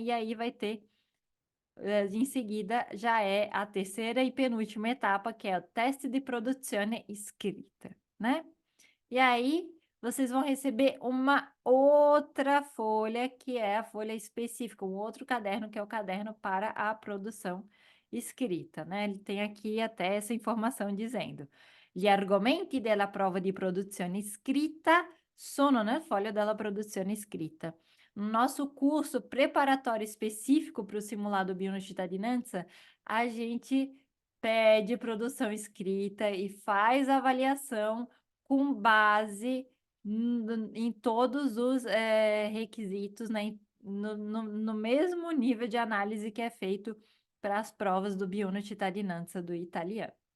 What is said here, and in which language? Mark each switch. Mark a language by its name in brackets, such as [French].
[Portuguese] E aí vai ter, em seguida, já é a terceira e penúltima etapa, que é o teste de produzione escrita, né? E aí, vocês vão receber uma outra folha, que é a folha específica, um outro caderno, que é o caderno para a produção escrita, né? Ele tem aqui até essa informação dizendo: [Italian] gli argomenti della prova di produzione scritta sono nel foglio della produzione scritta. [Portuguese] No nosso curso preparatório específico para o simulado Bionocidadinanza, a gente pede produção escrita e faz avaliação com base em todos os requisitos, né, no mesmo nível de análise que é feito para as provas do Biuno Cittadinanza do italiano.